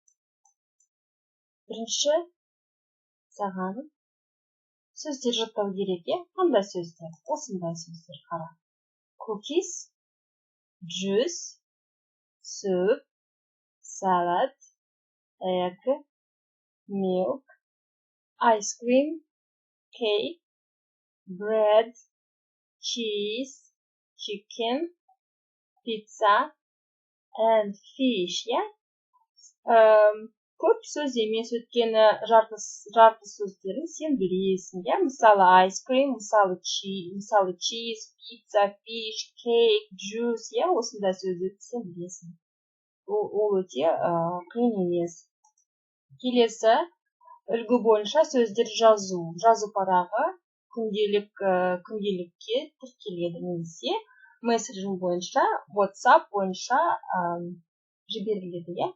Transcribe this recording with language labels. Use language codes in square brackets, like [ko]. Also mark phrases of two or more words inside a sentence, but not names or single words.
[kk] Бірінші саған сөздер жаттау керек, е? Қандай сөздер? Осындай сөздер қара. [en] Cookies, juice, soup, salad, egg, milk, ice cream, cake, bread, cheese, chicken, pizza, and fish, yeah? [kk] Көп сөз емес, өйткені жарты сөздерін сен білесің, иә? Мысалы [en] ice cream, [kk] мысалы cheese, pizza, fish, cake, juice, иә? Осындай сөздерді сен білесің. Ол өте қиын емес. Келесі үлгі бойынша сөздер жазу. Жазу парағы күнделікке тіркеледі немесе мессенджер бойынша, WhatsApp бойынша жіберіледі, иә?